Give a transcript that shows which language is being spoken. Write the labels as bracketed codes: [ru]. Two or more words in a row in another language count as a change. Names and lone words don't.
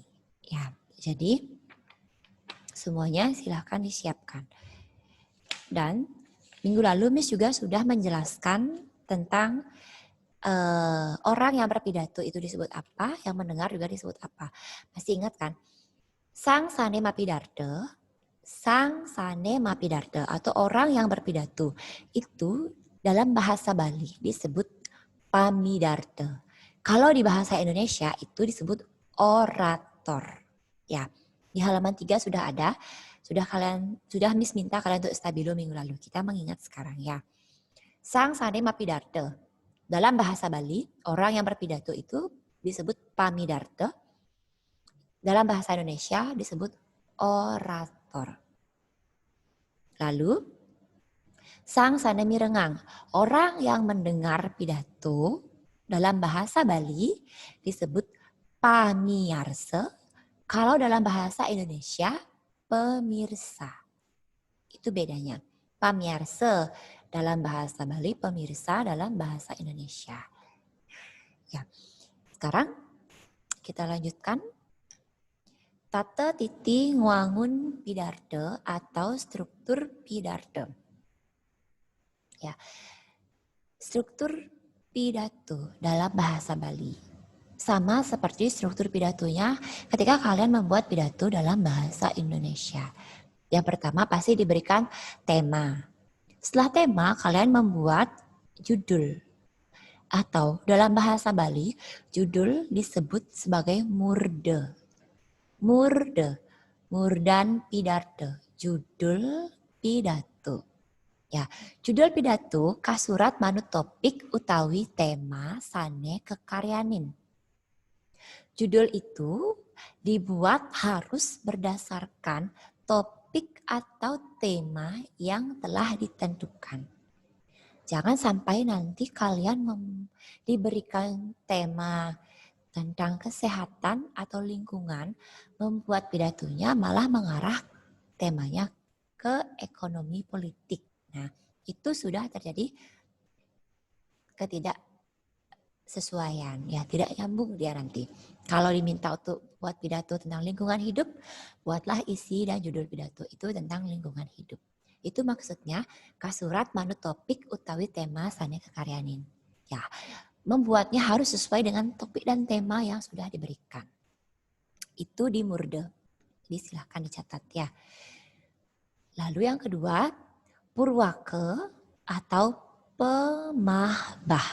[id] Ya, jadi semuanya silahkan disiapkan. Dan minggu lalu Miss juga sudah menjelaskan tentang orang yang berpidato itu disebut apa, yang mendengar juga disebut apa. Masih ingat kan? [ban] Sang sane mapidarta [id] atau orang yang berpidato itu dalam bahasa Bali disebut pamidarta. Kalau di bahasa Indonesia itu disebut orator. Ya, di halaman 3 sudah ada, sudah Miss minta kalian untuk stabilo minggu lalu. Kita mengingat sekarang ya. [ban] Sang sane mapidarta. [id] Dalam bahasa Bali, orang yang berpidato itu disebut pamidarta. Dalam bahasa Indonesia disebut orator. Lalu, [ban] sang sanemi rengang, [id] orang yang mendengar pidato dalam bahasa Bali disebut pamiarsa. Kalau dalam bahasa Indonesia, pemirsa. Itu bedanya. Pamiarsa dalam bahasa Bali, pemirsa dalam bahasa Indonesia. Ya, sekarang kita lanjutkan [ban] Tata titi ngwangun pidarta [id] atau struktur pidarta. Ya, struktur pidato dalam bahasa Bali sama seperti struktur pidatonya ketika kalian membuat pidato dalam bahasa Indonesia. Yang pertama pasti diberikan tema. Setelah tema, kalian membuat judul. Atau dalam bahasa Bali, judul disebut sebagai murde. Murde, [ban] murdan pidato, [id] judul pidato. [ban] Ya, judul pidato kasurat manut topik utawi tema sane kekaryanin. [id] Judul itu dibuat harus berdasarkan topik atau tema yang telah ditentukan. Jangan sampai nanti kalian diberikan tema tentang kesehatan atau lingkungan, membuat pidatonya malah mengarah temanya ke ekonomi politik. Nah, itu sudah terjadi ketidaksesuaian, ya tidak nyambung dia nanti. Kalau diminta untuk buat pidato tentang lingkungan hidup, buatlah isi dan judul pidato itu tentang lingkungan hidup. Itu maksudnya [ban] kasurat manut topik utawi tema sane kekaryanin. [id] Ya, membuatnya harus sesuai dengan topik dan tema yang sudah diberikan. Itu di murde. Jadi silahkan dicatat ya. Lalu yang kedua, purwake atau pemahbah.